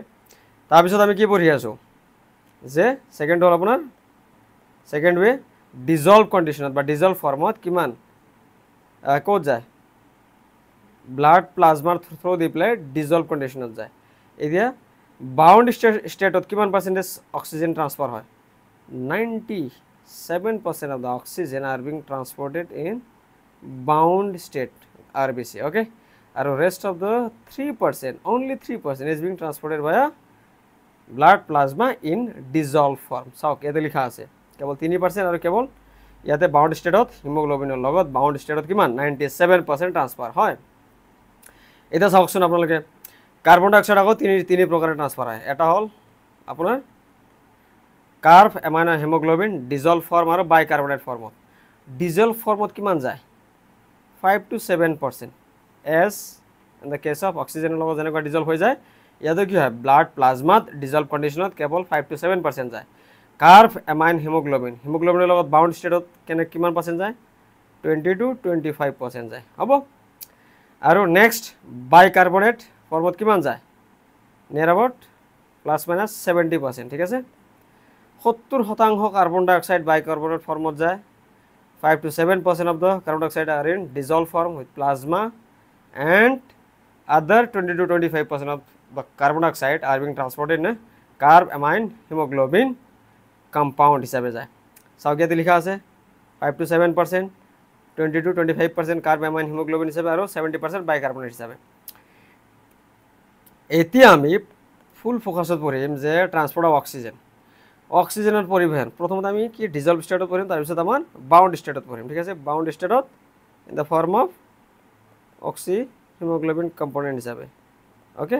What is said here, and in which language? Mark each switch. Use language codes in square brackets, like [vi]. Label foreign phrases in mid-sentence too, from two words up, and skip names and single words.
[as] তাৰপিছত আমি কি পঢ়ি আছোঁ যে ছেকেণ্ড হ'ল আপোনাৰ [en] second way, dissolved conditionত [as] বা [en] dissolved formত [as] কিমান ক'ত যায়, [en] blood plasmaৰ through [as] দি পেলাই [en] dissolved conditionত [as] যায়। এতিয়া বাউণ্ড ষ্টেটত কিমান পাৰ্চেণ্টেজ অক্সিজেন ট্ৰান্সফাৰ হয়, [en] 97% of the oxygen are being transported in bound state RBC, okay, and rest of the 3%, only 3% is being transported via blood plasma in dissolved form. [as] চাওক, ইয়াতে লিখা আছে কেৱল 3% আৰু কেৱল ইয়াতে [en] bound stateত [as] হিমোগ্ল'বিনৰ লগত [en] bound stateত [as] কিমান 97% ট্ৰান্সফাৰ হয়। এতিয়া চাওকচোন আপোনালোকে, [en] carbon dioxide [as] আকৌ তিনি প্ৰকাৰে ট্ৰান্সফাৰ হয়। এটা হ'ল আপোনাৰ [en] carb amino hemoglobin, dissolved form [as] আৰু [en] bicarbonate formত। dissolved formত [as] কিমান যায়, 5 to 7%, [en] as in the case of oxygenৰ [as] লগত যেনেকুৱা ডিজলভ হৈ যায়, ইয়াতে কি হয়, [en] blood plasmaত dissolved conditionত [as] কেৱল 5 to 7% যায়। [en] carb amine hemoglobinৰ [as] লগত [en] bound stateত [as] কিমান পাৰ্চেণ্ট যায়, 20 to 25% যায়, হ'ব। আৰু নেক্সট বাইকাৰ্বনেট ফৰ্মত কিমান যায়, [en] near about [as] ±70%, ঠিক আছে। 70% [en] carbon dioxide bicarbonate formত [as] যায়। [en] 5 to 7% of the carbon dioxide are in dissolved form with plasma, and other 20 to 25% of the carbon dioxide are being transported in a carb amine hemoglobin compound [as] হিসাবে যায়। চাওক, ইয়াতে লিখা আছে 5 to 7%, 20 to 25% [en] carb amine hemoglobin [as] হিসাবে আৰু 70% বাইকাৰ্বনেট হিসাবে। এতিয়া আমি [en] full focusত [as] পঢ়িম যে [en] transport of oxygen, [as] অক্সিজেনৰ পৰিবহণ। প্ৰথমতে আমি কি [en] dissolved stateত [as] পঢ়িম, তাৰপিছত আমাৰ [en] bound stateত [as] পঢ়িম, ঠিক আছে। [en] bound stateত in the form of oxy hemoglobin component [as] হিচাপে, অ'কে।